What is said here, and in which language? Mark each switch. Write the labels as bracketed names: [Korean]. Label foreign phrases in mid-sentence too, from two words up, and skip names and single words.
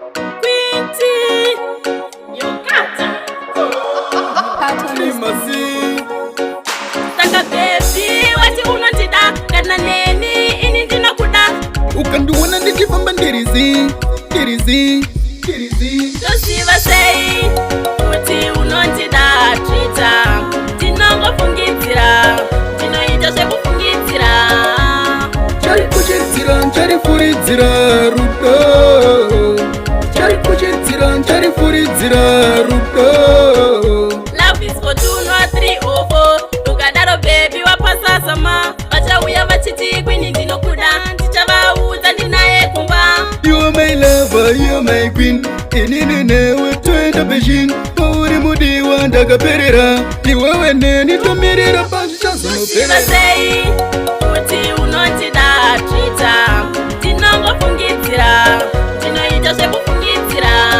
[English] Quinty, you got it. Patterns. [Shona] Saka baby, wati unondida, kana neni, ini ndinokuda. Ukandiona ndichifamba ndirizi, ndirizi, ndirizi. Ndoziva sei, kuti unondida, Twitter. Ndinongofungidzira, ndinoita zvekufungidzira. Chari kuchidzira, chari furidzira, rudo. Chari kuchidzira, chari furidzira, rudo. [English] Love is for two, not three or four. [Shona] Ukadaro baby, wapasazama. Vachauya vachiti, "Queen, ndinokuda." Ndichavaudza ndinaye kumba. [English] You are my lover, you are my queen. [Shona] Inini newe toenda Beijing. Pauri mudiwa ndakaperera. Iwewe neni tomirira pasi Uchiva chazonopera. sei, kuti unondida, Twitter. Ndinongofungidzira, ndinoita zvekufungidzira.